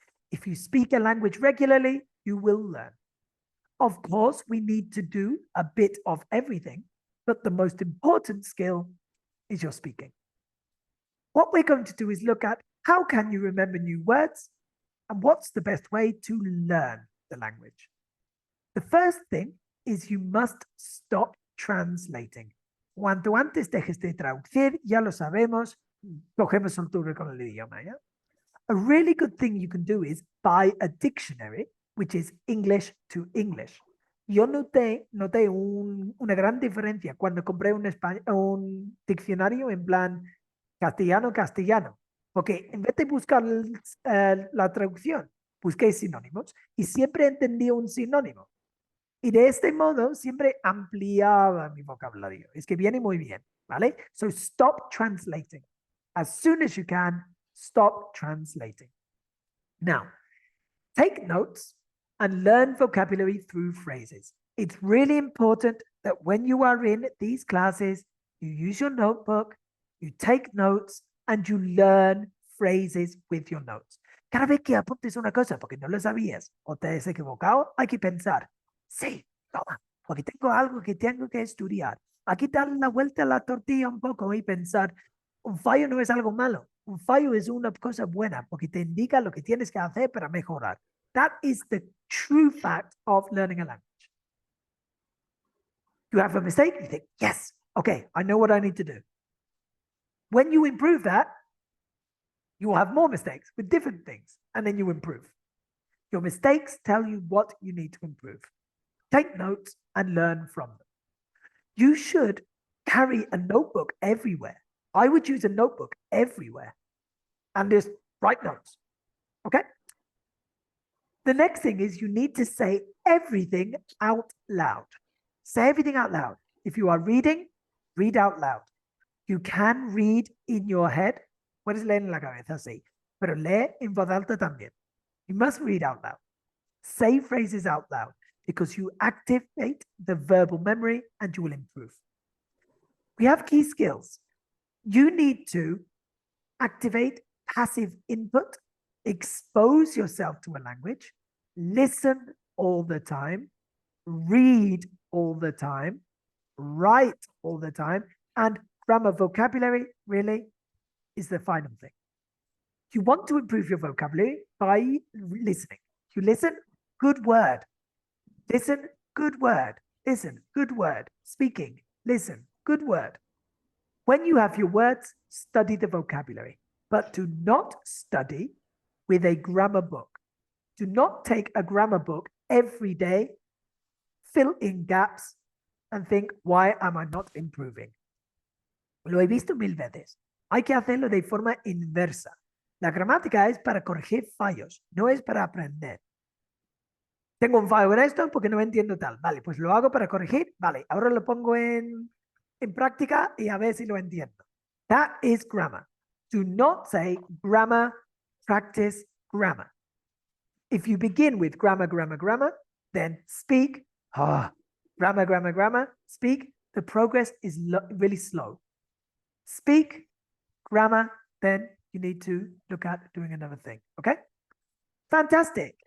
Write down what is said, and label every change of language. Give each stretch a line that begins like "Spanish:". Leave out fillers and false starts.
English: If you speak a language regularly, you will learn. Of course, we need to do a bit of everything, but the most important skill is your speaking. What we're going to do is look at how can you remember new words and what's the best way to learn the language. The first thing is you must stop translating.
Spanish: Cuanto antes dejes de traducir, ya lo sabemos, cogemos soltura con el idioma, ¿ya?
English: A really good thing you can do is buy a dictionary, which is English to English.
Spanish: Yo noté una gran diferencia cuando compré un diccionario en plan castellano-castellano, porque en vez de buscar la traducción, busqué sinónimos y siempre entendí un sinónimo. Y de este modo siempre ampliaba mi vocabulario. Es que viene muy bien, ¿vale?
English: So stop translating. As soon as you can, stop translating. Now, take notes and learn vocabulary through phrases. It's really important that when you are in these classes, you use your notebook, you take notes, and you learn phrases with your notes.
Spanish: Cada vez que apuntes una cosa porque no lo sabías o te has equivocado, hay que pensar. Sí, toma, porque tengo algo que tengo que estudiar. Aquí darle la vuelta a la tortilla un poco y pensar, un fallo no es algo malo, un fallo es una cosa buena porque te indica lo que tienes que hacer para mejorar.
English: That is the true fact of learning a language. You have a mistake, you think, yes, okay, I know what I need to do. When you improve that, you will have more mistakes with different things, and then you improve. Your mistakes tell you what you need to improve. Take notes and learn from them. You should carry a notebook everywhere. I would use a notebook everywhere and just write notes. Okay? The next thing is you need to say everything out loud. Say everything out loud. If you are reading, read out loud. You can read in your head.
Spanish: Puedes leer en la cabeza, sí. Pero lee en voz alta también.
English: You must read out loud. Say phrases out loud, because you activate the verbal memory and you will improve. We have key skills. You need to activate passive input, expose yourself to a language, listen all the time, read all the time, write all the time, and grammar vocabulary really is the final thing. You want to improve your vocabulary by listening. You listen, good word. Listen, good word. Listen, good word. Speaking, listen, good word. When you have your words, study the vocabulary, but do not study with a grammar book. Do not take a grammar book every day, fill in gaps, and think, why am I not improving?
Spanish: Lo he visto 1000 veces. Hay que hacerlo de forma inversa. La gramática es para corregir fallos, no es para aprender. Tengo un fallo en esto porque no entiendo tal. Vale, pues lo hago para corregir. Vale, ahora lo pongo en práctica y a ver si lo entiendo.
English: That is grammar. Do not say grammar, practice, grammar. If you begin with grammar, grammar, grammar, then speak, grammar, grammar, grammar, speak, the progress is really slow. Speak, grammar, then you need to look at doing another thing, okay? Fantastic.